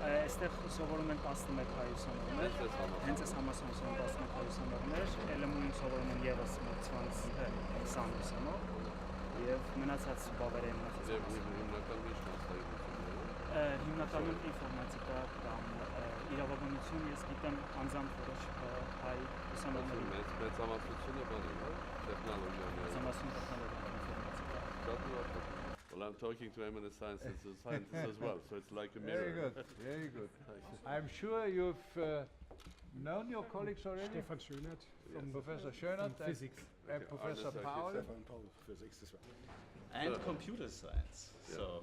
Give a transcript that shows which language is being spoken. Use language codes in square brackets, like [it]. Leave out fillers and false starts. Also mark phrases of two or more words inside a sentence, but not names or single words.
[hy] այստեղ սովորում են 11 հայ ուսանողներ, հենց այս համալսարանում 11 հայ ուսանողներ, LMU-ին սովորում են ևս մոտ 20 ուսանող եւ մնացած բավարար հիմնականում ինֆորմատիկա կամ իրավաբանություն, ես գիտեմ անձամբ որոշ հայ ուսանողների մեծամասնությունը բանի, տեխնոլոգիաները, տեխնոլոգիական ինֆորմատիկա. [en] Well, I'm talking to eminent scientists as well, so it's like a mirror. Very good. I'm sure you've known your colleagues already. Stefan Schönert from Professor Schönert from physics. and Professor Paul. Stefan Paul, physics as well. And computer science, so